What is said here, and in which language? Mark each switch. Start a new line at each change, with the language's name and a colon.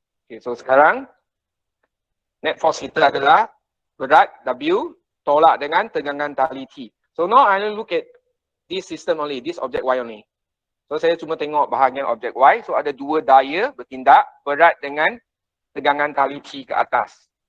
Malay: Okay, so sekarang net force kita adalah berat W tolak dengan tegangan tali T.
English: So now I will look at this system only, this object Y only.
Malay: So saya cuma tengok bahagian objek Y. So ada dua daya bertindak, berat dengan tegangan tali T ke atas.